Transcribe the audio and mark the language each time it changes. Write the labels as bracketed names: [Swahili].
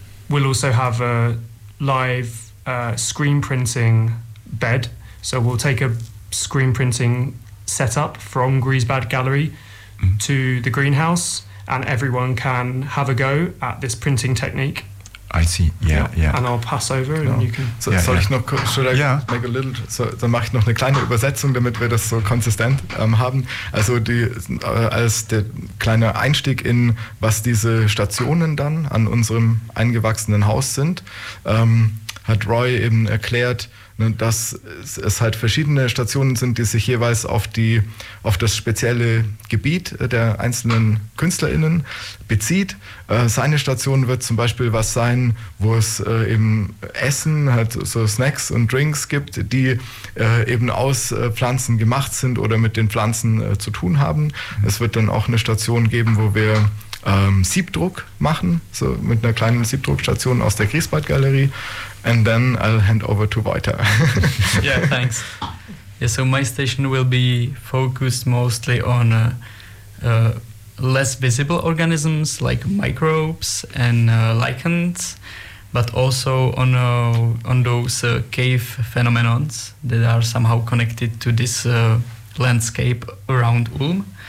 [English] We'll also have a live screen printing bed. So we'll take a screen printing setup from Griesbad Gallery to the greenhouse, and everyone can have a go at this printing technique. I see. Yeah. And I'll pass over, and you can. [German] So, soll ich noch kurz? [English] Make a little. [German] So, dann mache ich noch eine kleine Übersetzung, damit wir das so konsistent haben. Also die als der kleine Einstieg in was diese Stationen dann an unserem eingewachsenen Haus sind, hat Roy eben erklärt, dass es halt verschiedene Stationen sind, die sich jeweils auf das spezielle Gebiet der einzelnen KünstlerInnen bezieht. Seine Station wird zum Beispiel was sein, wo es eben Essen, halt so Snacks und Drinks gibt, die eben aus Pflanzen gemacht sind oder mit den Pflanzen zu tun haben. Es wird dann auch eine Station geben, wo wir Siebdruck machen, so mit einer kleinen Siebdruckstation aus der Griesbad-Galerie. [English] And then I'll hand over to Walter. Yeah, thanks. Yeah, so my station will be focused mostly on less visible organisms like microbes and lichens, but also on those cave phenomenons that are somehow connected to this landscape around Ulm.